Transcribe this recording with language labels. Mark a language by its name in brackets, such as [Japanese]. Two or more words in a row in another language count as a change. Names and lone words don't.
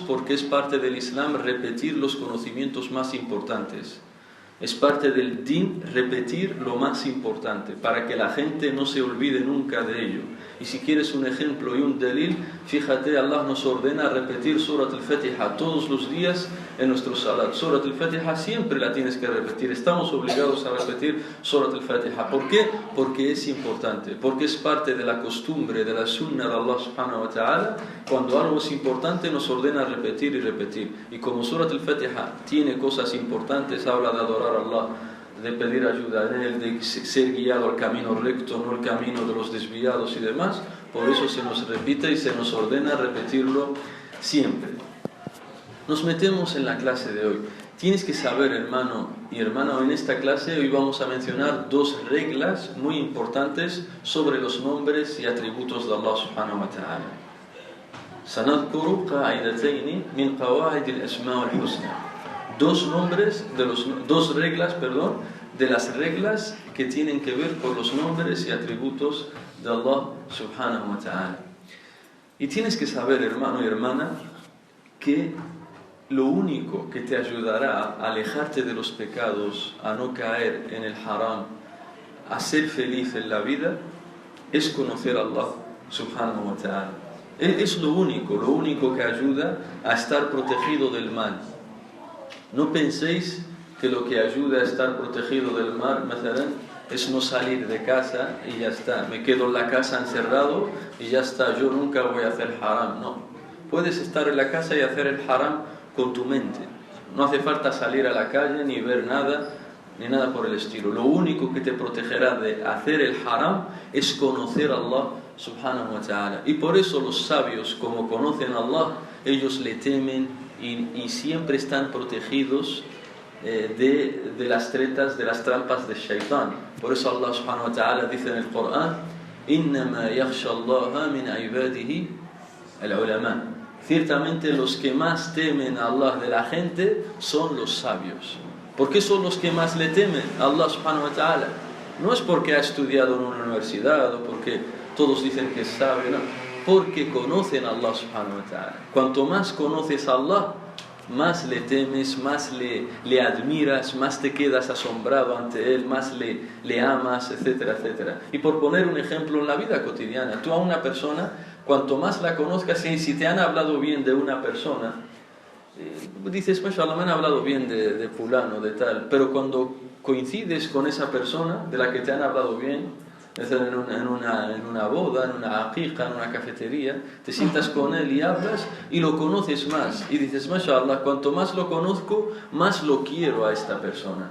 [Spanish] Porque es parte del Islam repetir los conocimientos más importantes. Es parte del din repetir lo más importante, para que la gente no se olvide nunca de ello. Y si quieres un ejemplo y un dalil, fíjate, Allah nos ordena repetir Surat al-Fatiha todos los días en nuestro salat. Surat al-Fatiha siempre la tienes que repetir. Estamos obligados a repetir Surat al-Fatiha. ¿Por qué? Porque es importante, porque es parte de la costumbre, de la sunna de Allah [Arabic] سبحانه وتعالى. [Spanish] Cuando algo es importante nos ordena repetir y repetir. Y como Surat al-Fatiha tiene cosas importantes, habla de adorar a Allah, de pedir ayuda en él, de ser guiado al camino recto, no el camino de los desviados y demás. Por eso se nos repite y se nos ordena repetirlo siempre. Nos metemos en la clase de hoy. Tienes que saber, hermano y hermana, en esta clase hoy vamos a mencionar dos reglas muy importantes sobre los nombres y atributos de Allah [Arabic] سبحانه وتعالى. سنذكر قاعدتين من قواعد الأسماء والحسنى. [Spanish] Dos reglas de las reglas que tienen que ver con los nombres y atributos de Allah [Arabic] سبحانه وتعالى. [Spanish] Y tienes que saber, hermano y hermana, que lo único que te ayudará a alejarte de los pecados, a no caer en el haram, a ser feliz en la vida, es conocer a Allah [Arabic] سبحانه وتعالى. [Spanish] Es lo único que ayuda a estar protegido del mal. No penséis que lo que ayuda a estar protegido del mal, es no salir de casa y ya está. Me quedo en la casa encerrado y ya está. Yo nunca voy a hacer haram. No. Puedes estar en la casa y hacer el haram con tu mente. No hace falta salir a la calle ni ver nada, ni nada por el estilo. Lo único que te protegerá de hacer el haram es conocer a Allah [Arabic] سبحانه وتعالى. [Spanish] Y por eso los sabios, como conocen a Allah, ellos le temen y siempre están protegidos de las tretas, de las trampas de Shaitán. Por eso Allah [Arabic] سبحانه وتعالى [Spanish] dice en el Corán: [Arabic] إِنَّمَا يَخْشَى اللَّهَ مِنْ عِبَادِهِ الْعُلَمَاء. [Spanish] Ciertamente los que más temen a Allah de la gente son los sabios. ¿Por qué son los que más le temen a Allah [Arabic] سبحانه وتعالى? [Spanish] No es porque ha estudiado en una universidad o porque todos dicen que es sabio, no. Porque conocen a Allah [Arabic] سبحانه وتعالى. [Spanish] Cuanto más conoces a Allah, más le temes, más le admiras, más te quedas asombrado ante Él, más le amas, etcétera, etcétera. Y por poner un ejemplo en la vida cotidiana, tú a una persona, cuanto más la conozcas, y si te han hablado bien de una persona, dices, mashallah, me han hablado bien de fulano, de tal, pero cuando coincides con esa persona de la que te han hablado bien, en una boda, en una aqiqa, en una cafetería, te sientas con él y hablas y lo conoces más y dices, mashallah, cuanto más lo conozco, más lo quiero a esta persona.